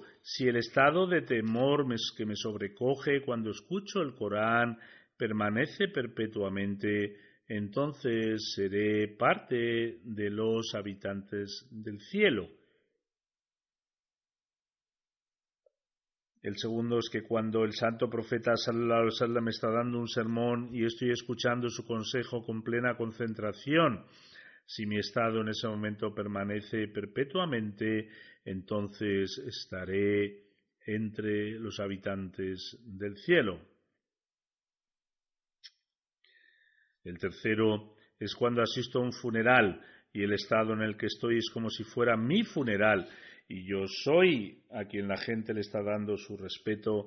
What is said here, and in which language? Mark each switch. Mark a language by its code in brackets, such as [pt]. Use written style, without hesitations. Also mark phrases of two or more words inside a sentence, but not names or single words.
[es] Si el estado de temor que me sobrecoge cuando escucho el Corán permanece perpetuamente, entonces seré parte de los habitantes del cielo. El segundo es que cuando el santo profeta [ar] صلى الله عليه وسلم [es] está dando un sermón y estoy escuchando su consejo con plena concentración, si mi estado en ese momento permanece perpetuamente, entonces estaré entre los habitantes del cielo. El tercero es cuando asisto a un funeral y el estado en el que estoy es como si fuera mi funeral y yo soy a quien la gente le está dando su respeto.